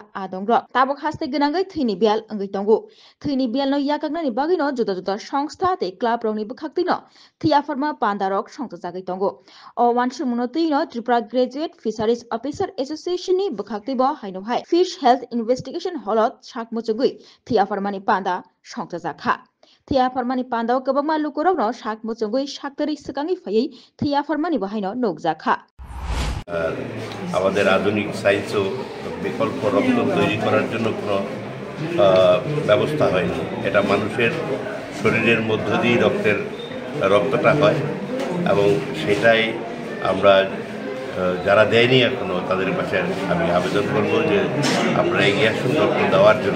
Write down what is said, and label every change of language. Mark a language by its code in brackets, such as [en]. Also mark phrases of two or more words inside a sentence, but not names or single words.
[trp] adongro tabok haste gnangai thini bial angai tongo thini bial no yakagna ni bagi no juda juda সংস্থা te club rong ni bukhakti no thia farma pandarok songtjagai tongo o wansumuno tino Tripura Graduate Fisheries Officer Association ni bukhakti bo haino hai [en] Fish Health Investigation [trp] Holot sakmuchugui thia farma ni panda songtjakha thia farma ni panda o kobangma lukorok no sakmuchugui saktari sikangi phayei thia farma ni bahaino nokjakha [bn] আমাদের আধুনিক সায়েন্স ও বিকল্প রক্ত তৈরি করার জন্য কোনো ব্যবস্থা হয়নি। এটা মানুষের শরীরের মধ্য দিয়ে রক্তটা হয় এবং সেটাই আমরা যারা দেয়নি এখনো তাদের কাছে আমি আবেদন করব যে আপনারা এগিয়ে আসুন রক্ত দেওয়ার জন্য।